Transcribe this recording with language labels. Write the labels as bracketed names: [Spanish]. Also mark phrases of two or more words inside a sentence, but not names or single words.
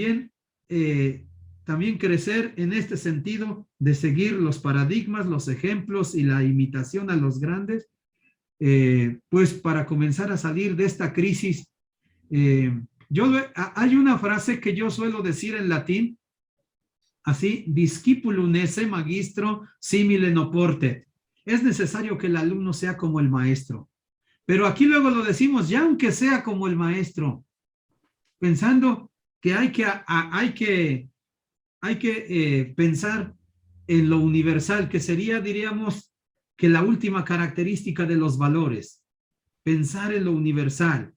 [Spanish] O también también crecer en este sentido de seguir los paradigmas, los ejemplos y la imitación a los grandes, pues para comenzar a salir de esta crisis. Hay una frase que yo suelo decir en latín, así, [Latin] discipulum esse magistro simile non portet. [Spanish] Es necesario que el alumno sea como el maestro. Pero aquí luego lo decimos, ya aunque sea como el maestro, pensando que hay que pensar en lo universal, que sería, diríamos, que la última característica de los valores, pensar en lo universal.